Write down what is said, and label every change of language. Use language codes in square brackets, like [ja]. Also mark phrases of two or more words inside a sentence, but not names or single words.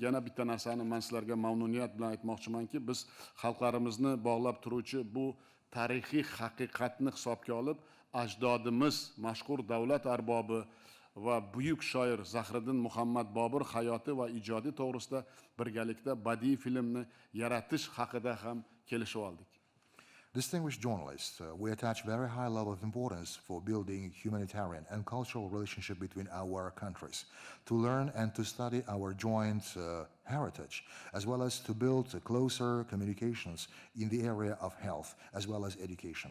[uz] Yana bitta narsani men sizlarga mamnuniyat bilan aytmoqchimanki, biz xalqlarimizni bog'lab turuvchi bu tarixiy haqiqatni hisobga olib, ajdodimiz mashhur davlat arbobi va buyuk shoir Zahiriddin Muhammad Bobur hayoti va ijodi to'g'risida birgalikda badiiy filmni yaratish haqida ham kelishib oldik. [en] Distinguished journalists, we attach very high level of importance for building humanitarian and cultural relationship between our countries, to learn and to study our joint heritage, as well as to build closer communications in the area of health, as well as education.